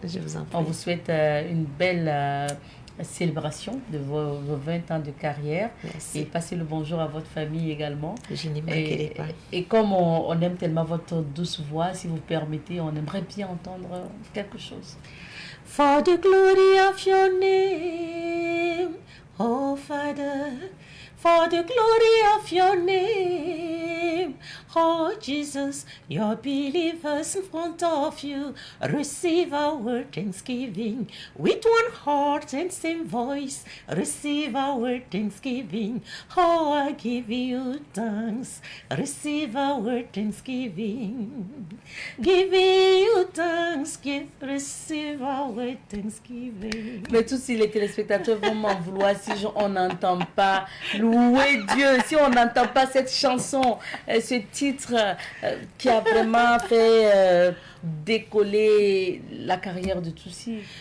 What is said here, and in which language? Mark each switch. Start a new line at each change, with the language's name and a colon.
French: Je vous en prie. On vous souhaite une belle célébration de vos 20 ans de carrière. Merci. Et passez le bonjour à votre famille également. Je n'y manquerai pas. Et comme on aime tellement votre douce voix, si vous permettez, on aimerait bien entendre quelque chose.
English: For the glory of your name, oh Father, for the glory of your name, oh Jesus, your believers in front of you receive our thanksgiving with one heart and same voice. Receive our thanksgiving. Oh, I give you thanks. Receive our thanksgiving. Giving you thanks. Receive our thanksgiving.
French: Mais tous les téléspectateurs vont m'en vouloir si on n'entend pas louer Dieu, si on n'entend pas cette chanson, ce titre qui a vraiment fait décoller la carrière de Toussi.